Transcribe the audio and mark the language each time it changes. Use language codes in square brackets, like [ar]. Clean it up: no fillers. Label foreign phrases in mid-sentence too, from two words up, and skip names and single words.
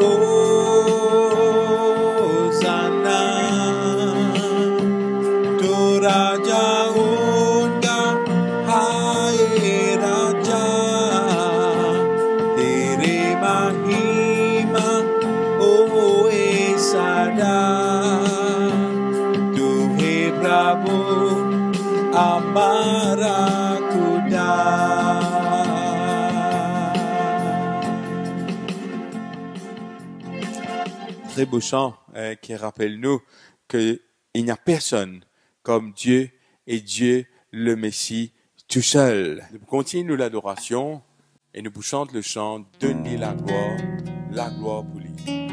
[hi] होसाना तू राजा उनका हाय राजा तेरे महिमा होए सदा तू है प्रभु हमारा खुदा. [fr] Très beau chant qui rappelle-nous qu'il n'y a personne comme Dieu et Dieu le Messie tout seul. Nous continuons l'adoration et nous chantons le chant « Donne-lui la gloire pour lui ».